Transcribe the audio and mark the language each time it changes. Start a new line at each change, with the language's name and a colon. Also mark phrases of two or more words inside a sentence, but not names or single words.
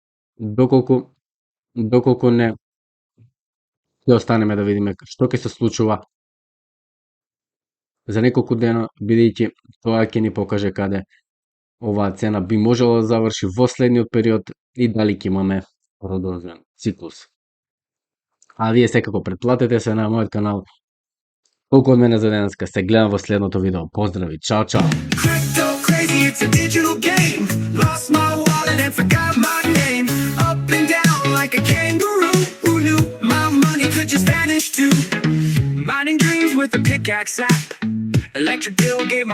Macedonian: доколку не ќе останеме да видиме што ќе се случува за неколку дена, бидејќи тоа ќе ни покаже каде оваа цена би можела да заврши во следниот период и дали ќе имаме продолжен циклус. А вие секако претплатете се на мојот канал. Толку од мене за денеска, се гледам во следното видео. Поздрави, чао, чао!
English: Crypto crazy, it's a digital game. Lost my wallet and forgot my name. Up and down like a kangaroo. Who knew my money could just vanish too? Mining dreams with a pickaxe app. Electric bill gave my